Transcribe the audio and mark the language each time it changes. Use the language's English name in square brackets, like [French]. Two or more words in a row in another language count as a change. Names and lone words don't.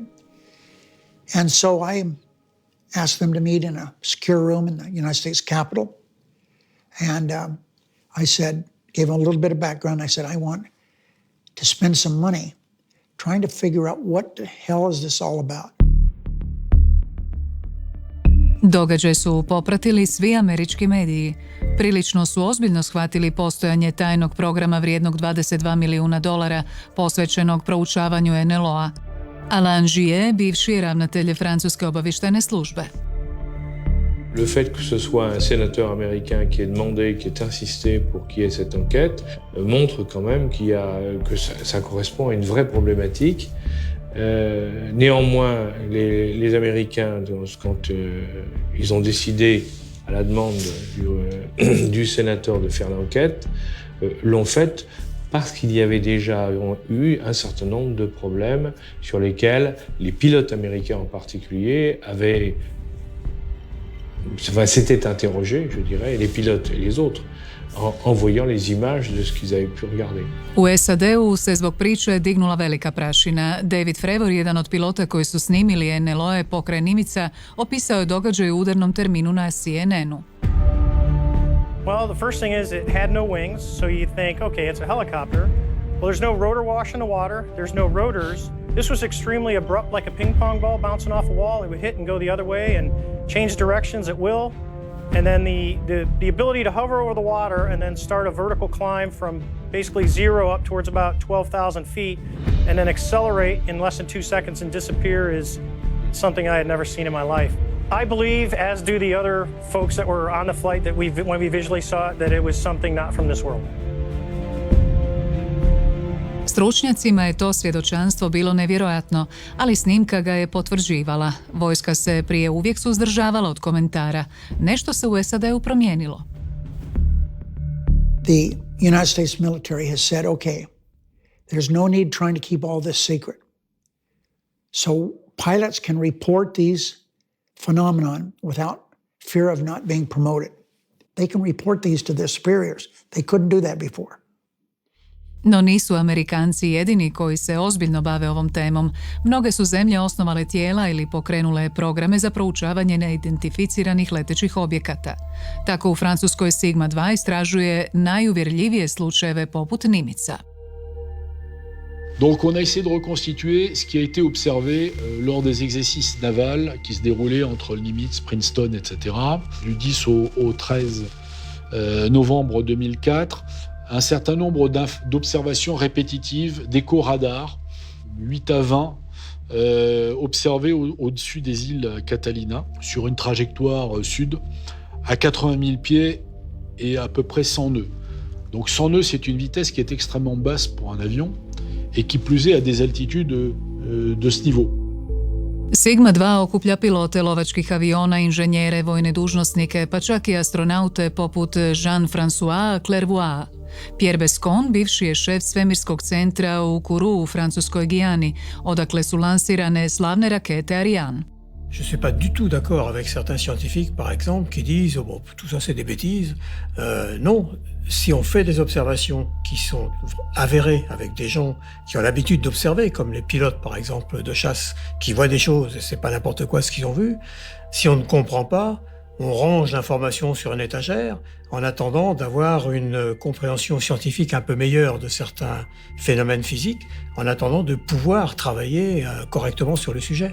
[English] And so I asked them to meet in a secure room in the United States Capitol. And I said, gave them a little bit of background. I said, I want to spend some money trying to figure out what the hell is this all about. [Croatian] Događaj su popratili svi američki mediji. Prilično su ozbiljno shvatili postojanje tajnog programa vrijednog $22 milijuna posvećenog proučavanju NLO-a. Alain Giet, bivši je ravnatelj francuske obavještajne službe. [French] Le fait que ce soit un sénateur américain qui ait demandé, qui ait insisté pour qu'il y ait cette enquête, montre quand même que ça correspond à une vraie problématique. Néanmoins, les Américains, quand ils ont décidé, à la demande du sénateur de faire l'enquête, l'ont faite parce qu'il y avait déjà eu un certain nombre de problèmes sur lesquels les pilotes américains en particulier s'étaient interrogés, je dirais, les pilotes et les autres, en voyant les images de ce qu'ils avaient pu regarder. [Croatian] U SAD-u se zbog priče dignula velika prašina. David Fravor, jedan od pilota koji su snimili NLO-e pokraj Nimitza, opisao je događaj u udarnom terminu na CNN-u. [English] Well, the first thing is it had no wings, so you think, okay, it's a helicopter. Well, there's no rotor wash in the water. There's no rotors. This was extremely abrupt, like a ping pong ball bouncing off a wall. It would hit and go the other way and change directions at will. And then the ability to hover over the water and then start a vertical climb from basically zero up towards about 12,000 feet and then accelerate in less than 2 seconds and disappear is something I had never seen in my life. I believe, as do the other folks that were on the flight, that when we visually saw it, that it was something not from this world. [Croatian] Stručnjacima je to svjedočanstvo bilo nevjerojatno, ali snimka ga je potvrđivala. Vojska se prije uvijek suzdržavala od komentara. Nešto se u SAD-u promijenilo. [English] The United States military has said, okay, there's no need trying to keep all this secret. So pilots can report these phenomenon without fear of not being promoted. They can report these to their superiors. They couldn't do that before. [Croatian] No nisu Amerikanci jedini koji se ozbiljno bave ovom temom. Mnoge su zemlje osnovale tijela ili pokrenule programe za proučavanje neidentificiranih letećih objekata. Tako u Francuskoj Sigma 2 istražuje najuvjerljivije slučajeve poput Nimitza. [French] Donc on a essayé de reconstituer ce qui a été observé lors des exercices navals qui se déroulaient entre le Nimitz, Princeton, etc. Du 10 au 13 novembre 2004, un certain nombre d'observations répétitives d'échos radars, 8 à 20, observés au-dessus des îles Catalina, sur une trajectoire sud, à 80 000 pieds et à peu près 100 nœuds. Donc 100 nœuds, c'est une vitesse qui est extrêmement basse pour un avion et qui plus est à des altitudes de ce niveau. [Croatian] Sigma 2 okuplja pilote lovačkih aviona, inženjere, vojne dužnosnike, pa čak i astronaute poput Jean-François Clairvoy. Pierre Bescon, bivši je šef svemirskog centra u Kourou u francuskoj Gijani, odakle su lansirane slavne rakete Ariane. [French] Je ne suis pas du tout d'accord avec certains scientifiques, par exemple, qui disent « oh, bon, tout ça c'est des bêtises ». Non, si on fait des observations qui sont avérées avec des gens qui ont l'habitude d'observer, comme les pilotes par exemple de chasse, qui voient des choses et c'est pas n'importe quoi ce qu'ils ont vu, si on ne comprend pas, on range l'information sur une étagère en attendant d'avoir une compréhension scientifique un peu meilleure de certains phénomènes physiques, en attendant de pouvoir travailler correctement sur le sujet.